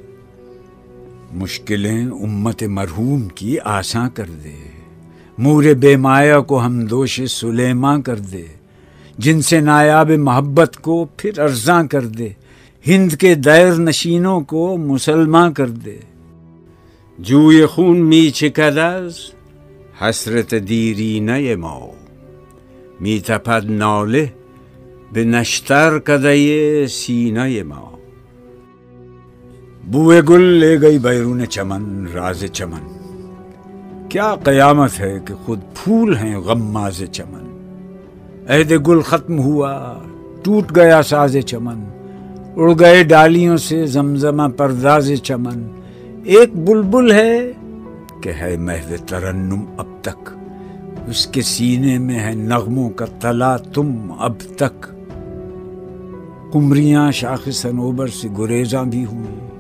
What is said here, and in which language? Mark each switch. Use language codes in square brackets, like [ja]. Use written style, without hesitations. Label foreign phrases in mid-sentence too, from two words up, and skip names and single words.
[ur] مشکلیں امت مرحوم کی آساں کر دے مور بے مایا کو ہم دوش سلیماں کر دے جن سے نایاب محبت کو پھر ارزاں کر دے ہند کے دیر نشینوں کو مسلماں کر دے [fa] جوی خون می چکد از حسرت دیرینه ما می تپد ناله به نشتر کدی سینه ما [ur] بوئے گل لے گئی بیرون چمن راز چمن کیا قیامت ہے کہ خود پھول ہیں غماز چمن عہد گل ختم ہوا ٹوٹ گیا ساز چمن اڑ گئے ڈالیوں سے زمزمہ پرداز چمن ایک بلبل ہے کہ ہے محو ترنم اب تک اس کے سینے میں ہے نغموں کا تلا تم اب تک قمریاں شاخ صنوبر سے گریزاں بھی ہوئیں